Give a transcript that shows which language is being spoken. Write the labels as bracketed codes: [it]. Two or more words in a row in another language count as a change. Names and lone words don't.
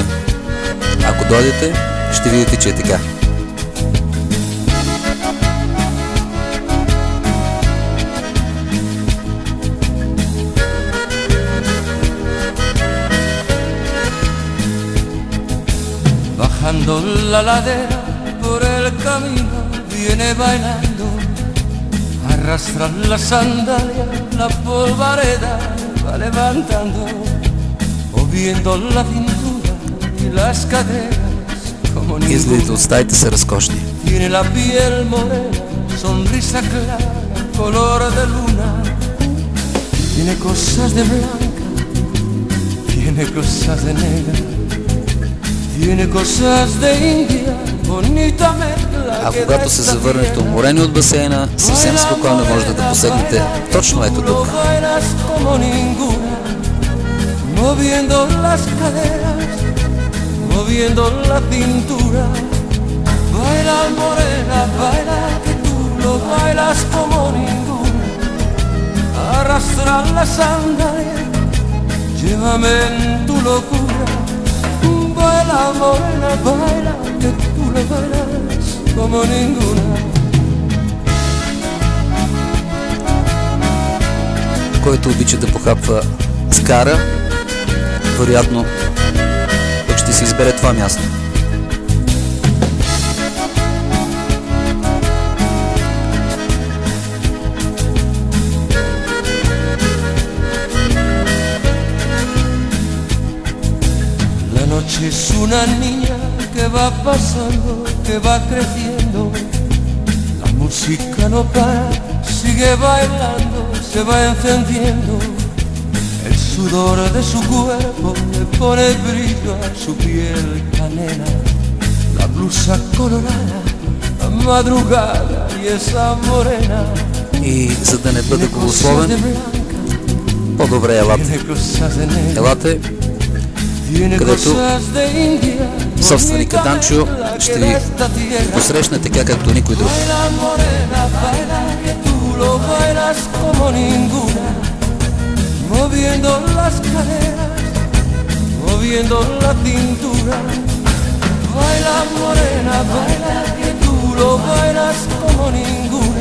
[bg] Ако дойдете, ще видите, че е така. [es] Bajando la ladera por el camino viene bailando, arrastra la sandalia, la polvareda va levantando. [bg] Изгледите от стаите са разкошни. А когато се завърнете уморени от басейна, съвсем спокойно можете да посегнете точно ето тук. [es] moviendo las caderas, moviendo la cintura. Baila morena, baila, que tú lo bailas como ninguna. Arrastra la sandalia, llévame en tu locura. Baila morena, baila, que tú lo bailas como ninguna. [bg] Който обича да похапва скара, вероятно пък ще си избере това място. [es] La noche es una niña que va pasando, que va creciendo. La música no para, sigue bailando, se va encendiendo. El sudor de su cuerpo le pone brillo a su piel canela. La blusa colorada, la madrugada y esa morena. [bg] И за да не бъда голословен, по-добре елате. Елате, където собственика Данчо ще ви посрещне така, както никой друг. [es] Moviendo las caderas, moviendo la cintura. Baila morena, baila, que tú lo bailas como ninguna.